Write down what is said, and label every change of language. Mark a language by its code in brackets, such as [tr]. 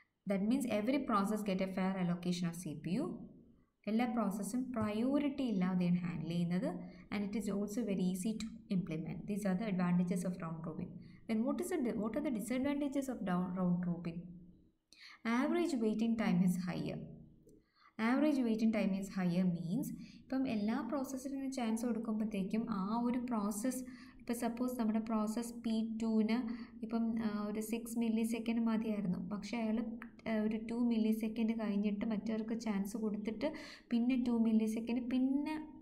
[en] That means every process get a fair allocation of CPU. [ml] എല്ലാ പ്രോസസ്സും priority ഇല്ലാതെയാണ് handle ചെയ്യുന്നത്. [en] And it is also very easy to implement. These are the advantages of round robin. Then what are the disadvantages of round robin? Average waiting time is higher. Average waiting time is higher means [ml] ഇപ്പം എല്ലാ പ്രോസസ്സിനും chance കൊടുക്കുമ്പോഴത്തേക്കും ആ ഒരു process, ഇപ്പോൾ suppose നമ്മുടെ process P2ന് ഇപ്പം ഒരു 6 millisecond മതിയായിരുന്നു. പക്ഷേ അയാൾ ഒരു 2 millisecond കഴിഞ്ഞിട്ട് മറ്റവർക്ക് ചാൻസ് കൊടുത്തിട്ട് പിന്നെ 2 millisecond പിന്നെ